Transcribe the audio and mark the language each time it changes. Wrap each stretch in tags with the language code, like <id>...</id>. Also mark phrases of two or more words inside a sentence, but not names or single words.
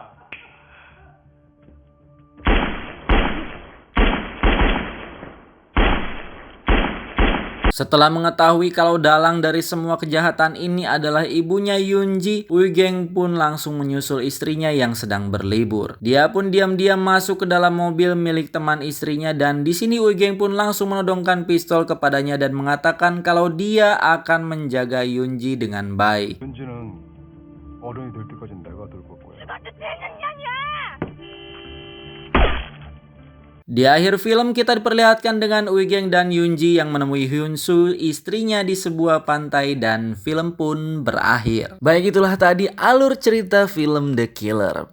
<id>Setelah mengetahui kalau dalang dari semua kejahatan ini adalah ibunya Yoon-ji, Uigeng pun langsung menyusul istrinya yang sedang berlibur. Dia pun diam-diam masuk ke dalam mobil milik teman istrinya dan di sini Uigeng pun langsung menodongkan pistol kepadanya dan mengatakan kalau dia akan menjaga Yoon-ji dengan baik.</id> <ko>윤지는 어른이 될 때까지 내가 돌볼 거야.</ko> <id>Di akhir film kita diperlihatkan dengan Uigeng dan Yoon-ji yang menemui Hyun-soo, istrinya, di sebuah pantai dan film pun berakhir. Baik, itulah tadi alur cerita film The Killer.</id>